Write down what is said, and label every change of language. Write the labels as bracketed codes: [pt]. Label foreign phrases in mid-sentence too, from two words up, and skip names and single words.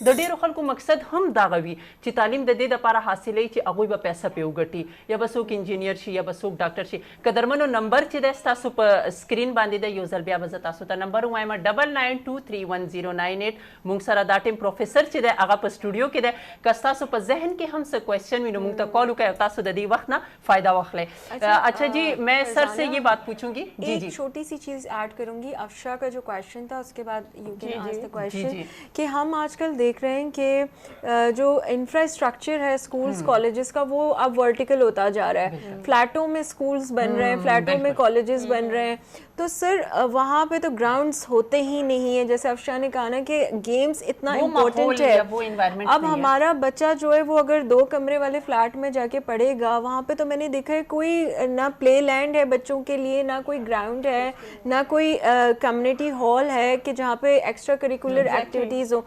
[ps] د ډېرو خلکو مقصد هم دغه وي چې تعلیم د دې دپاره حاصلوي چې هغوی به پیسه پې وګټي یا به څوک انجینیر شي یا به څوک ډاکټر شي. قدرمنو نمبر چې دی ستاسو په سکرین باندې دی یو ځل بیا به زه تاسو ته نمبر ووایم 99231098. موږ سره دا ټیم پروفیسر چې دی هغه په سټوډیو کې دی. که ستاسو په ذهن کې هم څه کوېسچن وي نو موږ ته کال وکړئ او تاسو د دې وخت نه فائدہ واخلئ. [ur] اچھا جی میں سر سے یہ بات پوچھوں گی. جی ایک چھوٹی سی چیز ایڈ کروں گی. افشا کا جو کویشچن تھا اس کے بعد [en] you can ask the question [ur] کہ ہم آج کل دیکھ رہے ہیں کہ جو انفراسٹرکچر ہے اسکولس کالجز کا وہ اب ورٹیکل ہوتا جا رہا ہے. فلیٹوں میں اسکولس بن رہے ہیں, فلیٹوں میں کالجز بن رہے ہیں. تو سر وہاں پہ تو گراؤنڈس ہوتے ہی نہیں ہیں. جیسے افشا نے کہا نا کہ گیمز اتنا امپورٹنٹ ہے. اب ہمارا بچہ جو ہے وہ اگر 2 کمرے والے فلیٹ میں جا کے پڑھے گا وہاں پہ تو میں نے دیکھا ہے کوئی نہ [en] play land [ur] ہے بچوں کے لیے, نہ کوئی گراؤنڈ ہے, نہ کوئی [en] community hall [ur] ہے کہ جہاں پہ [en] extra curricular activities [ur] ہوں.